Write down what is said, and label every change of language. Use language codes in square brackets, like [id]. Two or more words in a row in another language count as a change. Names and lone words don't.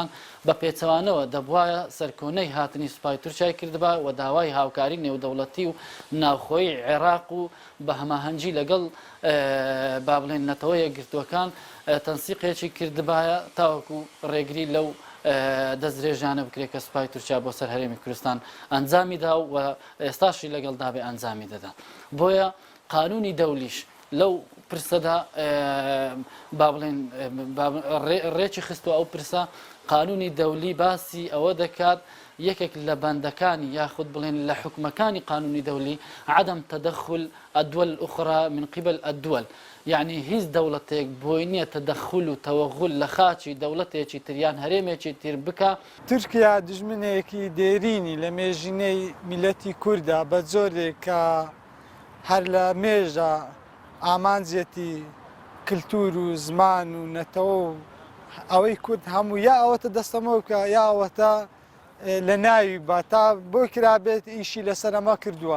[ckb] بە پێچەوانەوە دەبوایە سەرکۆنەی هاتنی سوپای تورکیای کردبا و داوای هاوکاری نێودەوڵەتی و ناوخۆی عێراق و بە هەماهەنگی لەگەڵ با بڵین نەتەوە یەکگرتووەکان تەنسیقێکی کردبایە تاوەکو ڕێگری لەو دەستدرێژانە بکرێت کە سوپای تورکیا بۆ سەر هەرێمی کوردستان ئەنجامی دا و ئێستاشی لەگەڵ دابێ ئەنجامی دەدا بۆیە قانونی دەولیش لەو پرسەدا با بڵێن ڕێکی خستووە ئەو پرسە قانونی دەولی باسی ئەوە دەکات یەکێک لە بەندەکانی یاخود بڵێن لە حکومەکانی قانونی دەولی [ar] عدم تدخل الدول الأخرى من قبل الدول [ckb] يعني هیچ دەوڵەتێک بۆی نییە تەدەخل و تەوەغول لە خاچی دەوڵەتێکی تریان هەرێمێکی تر بکە تورکیا دژمنەیەکی دێرینی لە مێژینەی میلەتی کووردا بە جۆرێک کە هەر لە مێژە ئامانجێتی کللتور و زمان و نەتەوە و ئەوەی کورد هەموو یا ئەوەتە دەستەمەوە بکە یا ئەوەتە لە ناوی بە تا بۆ کرابێت ئیشی لەسەرەمە کردووە.